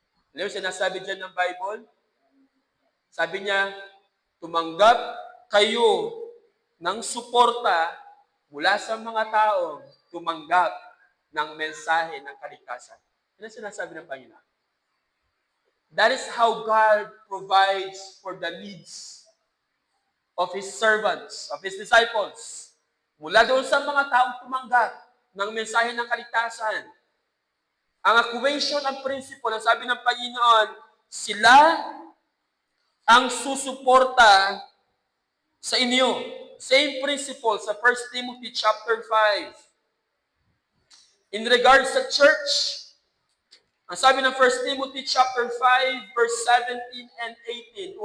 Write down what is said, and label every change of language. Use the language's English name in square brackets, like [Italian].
[Filipino] Alam mo, sinasabi dyan ng Bible, sabi niya, tumanggap kayo ng suporta mula sa mga taong tumanggap ng mensahe ng kaligtasan. Yan ang sinasabi ng Panginoon. [English] That is how God provides for the needs of His servants, of His disciples. [Filipino] Mula doon sa mga taong tumanggap ng mensahe ng kaligtasan. Ang equation, ang principle, ang sabi ng Panginoon, sila ang susuporta sa inyo. Same principle sa 1 Timothy chapter 5. In regards sa church, ang sabi ng 1 Timothy chapter 5, verse 17 and 18.